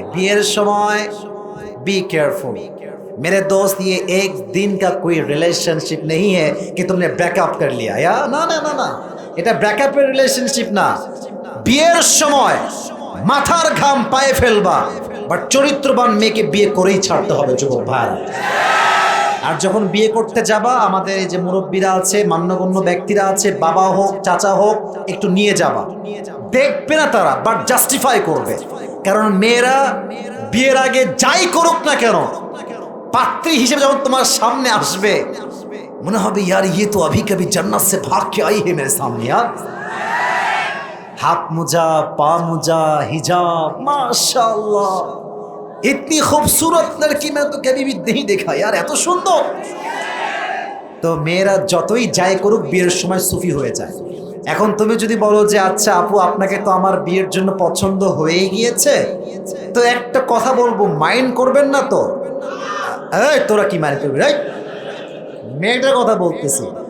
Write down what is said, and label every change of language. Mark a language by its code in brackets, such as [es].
[bn] বিয়ের সময় [hi] be careful मेरे दोस्त, ये एक दिन का कोई रिलेशनशिप नहीं है कि तुमने ब्रेकअप कर लिया या ना ना ना ना, [bn] এটা ব্রেকআপের রিলেশনশিপ না। বিয়ের সময় মাথার ঘাম পায়ে ফেলবা, বাট চরিত্রবান মেয়েকে বিয়ে করেই ছাড়তে হবে যুবক ভাই। আর যখন বিয়ে করতে যাবা, আমাদের এই যে মুরব্বীরা আছে, মান্যগণ্য ব্যক্তিরা আছে, বাবা হোক চাচা হোক, একটু নিয়ে যাবা, দেখবে না তারা, বাট জাস্টিফাই করবে। কারণ মেয়েরা বিয়ের আগে যাই করুক না কেন, পাত্রী হিসেবে যখন তোমার সামনে আসবে, মনে হবে [hi] यार ये तो अभी कभी जन्नत से भाग के आई है मेरे सामने यार। हाथ मुजा, पा मुजा, हिजाब, माशाल्लाह, इतनी खूबसूरत लड़की मैं तो कभी भी नहीं देखा यार, [bn] এত সুন্দর। তো মেয়েরা যতই যাই করুক বিয়ের সময় সুফি হয়ে যায়। এখন তুমি যদি বলো যে আচ্ছা আপু আপনাকে তো আমার বিয়ের জন্য পছন্দ হয়ে গিয়েছে, তো একটা কথা বলবো, মাইন্ড করবেন না তো? এই তোরা কি মাইন্ড করবি? মেয়েটার কথা বলতেছি,